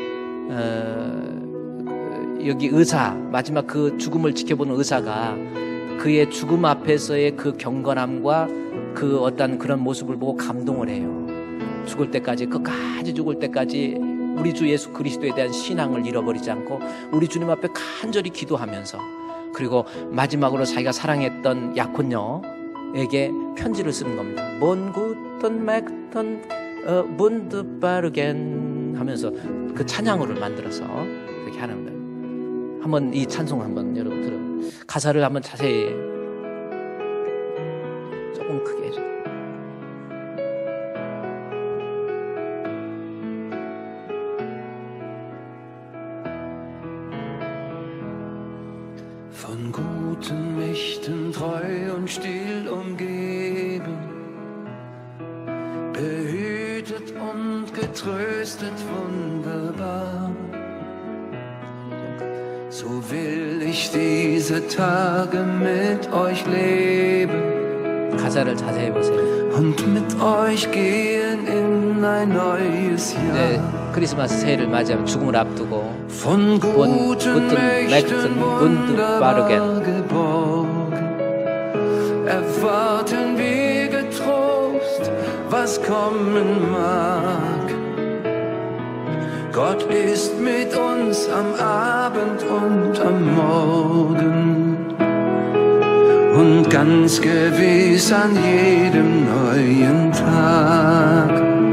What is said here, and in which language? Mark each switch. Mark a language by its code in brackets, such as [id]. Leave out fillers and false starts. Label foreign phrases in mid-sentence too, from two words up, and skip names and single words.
[ko] 여기 의사, 마지막 그 죽음을 지켜보는 의사가 그의 죽음 앞에서의 그 경건함과 그 어떤 그런 모습을 보고 감동을 해요. 죽을 때까지, 끝까지 죽을 때까지 우리 주 예수 그리스도에 대한 신앙을 잃어버리지 않고 우리 주님 앞에 간절히 기도하면서, 그리고 마지막으로 자기가 사랑했던 약혼녀에게 편지를 쓰는 겁니다. [de] Bon guten Morgen, wunderbaren [ko] 하면서 그 찬양으로를 만들어서 그렇게 하는 거예요. 한번 이 찬송 한번 여러분 들어, 가사를 한번 자세히 조금 크게 해줘. [de] Von guten Mächten treu und still umgeben, behütet und getröstet wunderbar. So will ich diese Tage mit euch leben [ko] 가사를 자세히 보세요. [de] und mit euch gehen in ein neues [ko] 네, [de] Jahr. [ko] 크리스마스 새해를 맞이하면 죽음을 앞두고 [de] Von guten Mächten wunderbar geborgen, erwarten wir getrost, was kommen mag. Gott ist mit uns am Abend und am Morgen und ganz gewiss an jedem neuen Tag.